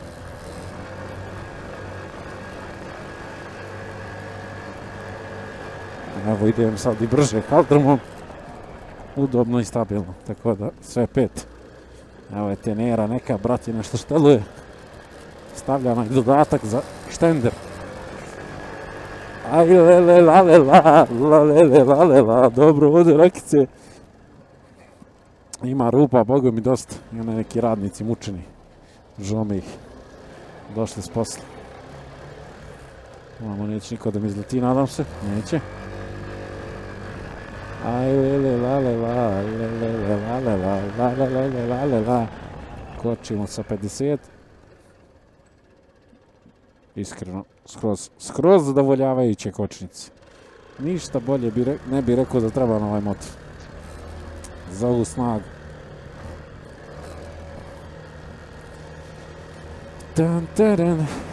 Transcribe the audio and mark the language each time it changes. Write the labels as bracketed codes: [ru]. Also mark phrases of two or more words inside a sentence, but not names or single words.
[sr] Evo idem sad i brže kaldrmom, udobno i stabilno, tako da sve 5. Evo je tenera neka, brat je nešto šteluje, stavlja onaj dodatak za štender. Aj lele lale la, lele lale la, dobro vode rakice. Ima rupa, boga mi dosta, i one neki radnici mučeni, žome ih, došli s posla. Ovamo neće niko da mi izleti, nadam se, neće. Aj lele lale la, lele lale la, lele lale la. Kočimo sa 50. Iskreno, skroz zadovoljavajuće kočnice. Ništa bolje ne bi rekao da treba na ovaj motor. Za ovu snagu. Tan, taran.